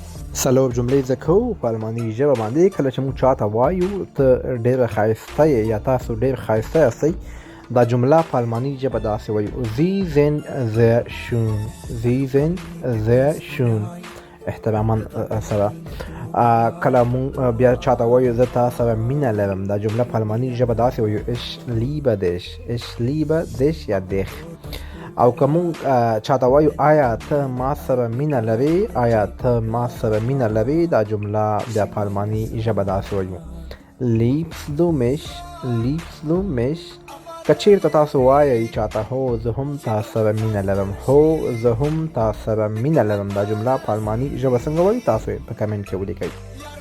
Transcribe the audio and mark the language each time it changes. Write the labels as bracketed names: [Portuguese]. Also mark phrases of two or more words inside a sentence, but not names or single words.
[Pashto] څلور جملې زده کوو په الماني ژبه باندې. کله چې موږ چاته وایو ته ډېره ښایسته یې یا تاسو ډېر ښایسته یاستئ، دا جمله په الماني ژبه داسې وایو: [German] Sie sind sehr schön. Sie sind sehr schön. [Pashto] احتراما سره. کله موږ بیا چاته وایو زه تا سره مینه لرم، دا جمله په الماني ژبه داسې وایو: [German] Ich liebe dich. Ich liebe dich یا dich. [Pashto] او که مونږ چاته وایو آیا ته ما سره مینه لرې، آیا ته ما سره مینه لرې، دا جمله بیا په الماني ژبه داسې وایو: [German] Liebst du mich. Liebst du mich. [Pashto] که چېرته تاسو وایئ چاته هو زه هم تا سره مینه لرم، هو زه هم تا سره مینه لرم، دا جمله په الماني ژبه څنګه وایو تاسو یې په کمنټ کې ولیکئ.